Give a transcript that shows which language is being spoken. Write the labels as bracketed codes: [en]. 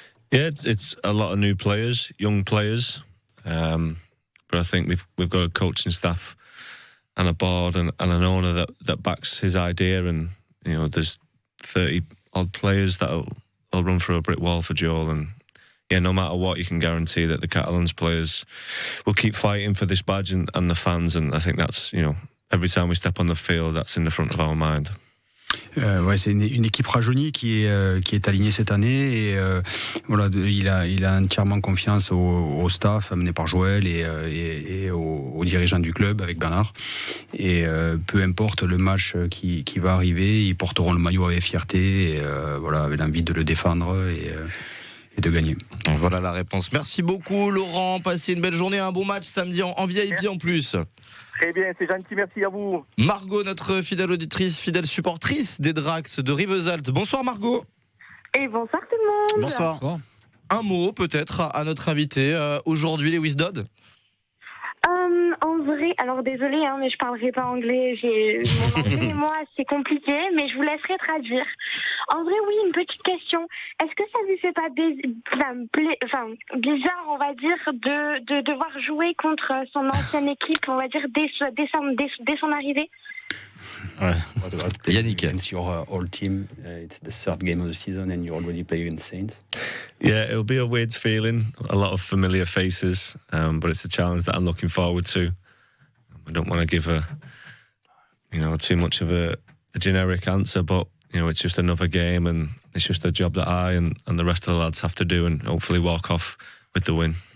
[en] Yeah, it's a lot of new players, young players, but I think we've got a coaching staff and a board and an owner that backs his idea, and there's 30 odd players that'll run through a brick wall for Joel, and no matter what, you can guarantee that the Catalans players will keep fighting for this badge and the fans, and I think that's every time we step on the field, that's in the front of our mind. [fr] C'est une équipe rajeunie qui est alignée cette année, et il a entièrement confiance au staff amené par Joël et aux dirigeants du club avec Bernard, et peu importe le match qui va arriver, ils porteront le maillot avec fierté, et avec l'envie de le défendre et de gagner. Voilà la réponse. Merci beaucoup Laurent, passez une belle journée, un bon match samedi en VIP en plus. Très bien, c'est gentil, merci à vous. Margot, notre fidèle auditrice, fidèle supportrice des Dracs de Rivesaltes. Bonsoir Margot. Et bonsoir tout le monde. Bonsoir. Un mot peut-être à notre invité aujourd'hui, les Wisdod. En vrai, alors désolée, mais je parlerai pas anglais. Mon anglais et moi, c'est compliqué, mais je vous laisserai traduire. En vrai, oui, une petite question. Est-ce que ça lui fait pas bizarre, on va dire, de devoir jouer contre son ancienne équipe, on va dire, dès son arrivée? Yannick. [en] Against your old team, it's the 3rd game of the season and you already play against Saints. Yeah, it'll be a weird feeling. A lot of familiar faces, but it's a challenge that I'm looking forward to. I don't want to give too much of a generic answer, but it's just another game, and it's just a job that I and the rest of the lads have to do, and hopefully walk off with the win.